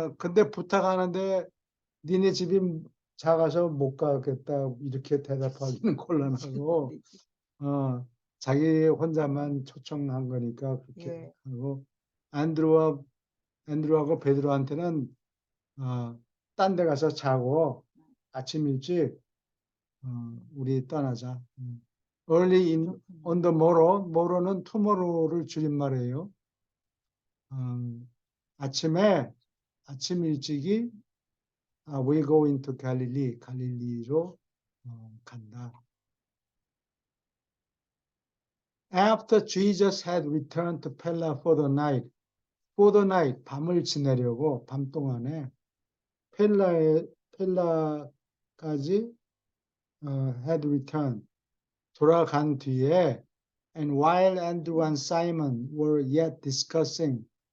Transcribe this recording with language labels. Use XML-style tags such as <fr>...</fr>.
<ko>근데 부탁하는데 니네 집이 작아서 못 가겠다 이렇게 대답하기는 곤란하고 어, 자기 혼자만 초청한 거니까 그렇게 예. 하고 앤드루하고 베드로한테는 딴 데 가서 자고 아침 일찍 우리 떠나자.</ko> <en>Early on the morrow, morrow는 tomorrow를</en> <ko>줄임말이에요. 아침 일찍이</ko> <en>we go into Galilee,</en> <ko>갈릴리로 간다.</ko> <en>After Jesus had returned to Pella for the night,</en> <ko>밤을 지내려고 밤 동안에 펠라까지</ko> <en>had returned,</en> <ko>돌아간 뒤에</ko> <en>and while Andrew and Simon were yet discussing,</en>